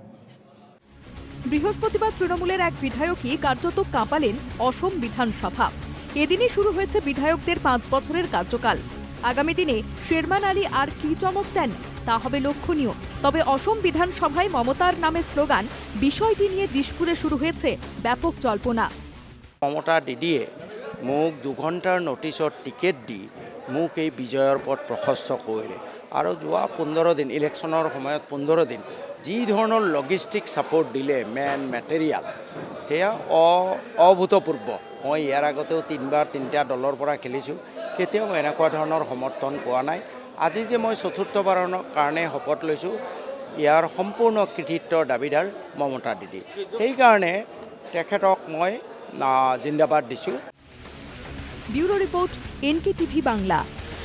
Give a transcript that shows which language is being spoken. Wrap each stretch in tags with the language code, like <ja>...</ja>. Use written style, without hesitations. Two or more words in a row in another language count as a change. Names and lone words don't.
<bn>বৃহস্পতিবার তৃণমূলের এক বিধায়কই কার্যত কাঁপালেন অসম বিধানসভা। এদিনই শুরু হয়েছে বিধায়কদের 5 বছরের কার্যকাল। আগামী দিনে শেরমান আলী আর কি চমক দেন তা হবে লক্ষণীয়। তবে অসম বিধানসভায় মমতার নামে স্লোগান, বিষয়টি নিয়ে দিশপুরে শুরু হয়েছে ব্যাপক জল্পনা।</bn> <as>মমতা দিদিয়ে মোক 2 ঘণ্টাৰ নটিছত টিকেট দি মোক এই বিজয়ৰ পথ প্ৰশস্ত কৰিলে, আৰু যোৱা 15 দিন ইলেকশ্যনৰ সময়ত 15 দিন যি ধৰণৰ</as> <en>logistic support</en> <as>দিলে,</as> <en>men material,</en> <as>সেয়া অভূতপূৰ্ব। মই ইয়াৰ আগতেও 3বাৰ 3টা দলৰ পৰা খেলিছোঁ, কেতিয়াও এনেকুৱা ধৰণৰ সমৰ্থন পোৱা নাই। আজি যে মই 4ৰ্থবাৰৰ কাৰণে শপত লৈছোঁ, ইয়াৰ সম্পূৰ্ণ কৃতিত্বৰ দাবীদাৰ মমতা দিদি। সেইকাৰণে তেখেতক মই জিন্দাবাদ দিছোঁ।</as> <bn>ব্যুরো রিপোর্ট, NKTV বাংলা।</bn>